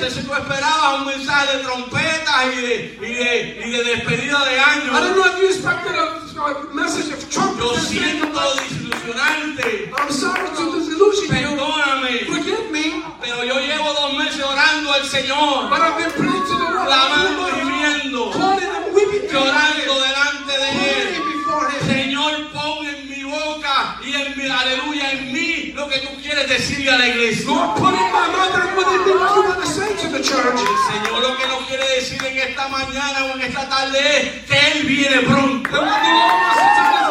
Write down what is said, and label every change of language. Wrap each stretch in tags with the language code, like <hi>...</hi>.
<es>No sé si tú esperabas un mensaje de trompetas y de despedida de año.</es> <en>I don't know if you expected a message of trumpets.</en> <es>Yo siento desilusionante.</es> <en>I'm sorry to disillusion you.</en> <es>Perdóname.</es> <en>Forgive me.</en> <es>Pero yo llevo dos meses orando al Señor.</es> <en>But I've been praying to the Lord.</en> <es>Clamando y viendo.</es> <en>Calling and weeping.</en> <es>Llorando delante de él.</es> <en>Praying before him.</en> <es>Señor, pon en mi boca y en mi aleluya en mí. Lo que tú quieres decirle a la iglesia.</es> <en>Lord, put in my mouth and put in the words of the saints of the church.</en> <es>El Señor lo que nos quiere decir en esta mañana o en esta tarde es que Él viene pronto.</es>